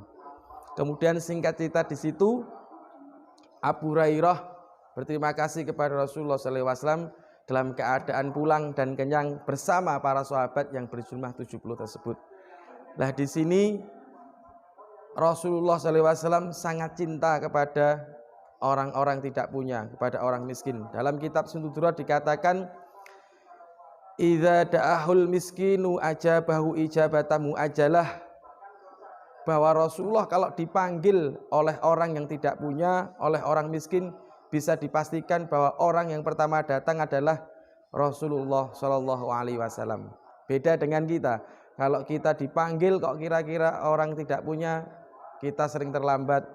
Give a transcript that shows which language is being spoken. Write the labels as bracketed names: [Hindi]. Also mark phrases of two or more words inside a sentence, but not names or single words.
[Indonesian] Kemudian singkat cerita di situ, Abu Hurairah berterima kasih kepada Rasulullah SAW dalam keadaan pulang dan kenyang bersama para sahabat yang berjumlah 70 tersebut. Nah, di sini Rasulullah SAW sangat cinta kepada orang-orang tidak punya, kepada orang miskin. Dalam kitab Sunnah Durat dikatakan, [Arabic] إذا دعاه المسكين أجابه إجابة عاجلة, [Indonesian] bahwa Rasulullah kalau dipanggil oleh orang yang tidak punya, oleh orang miskin, bisa dipastikan bahwa orang yang pertama datang adalah Rasulullah [Arabic] صلى الله عليه وسلم. [Indonesian] Beda dengan kita, kalau kita dipanggil kok kira-kira orang tidak punya, kita sering terlambat.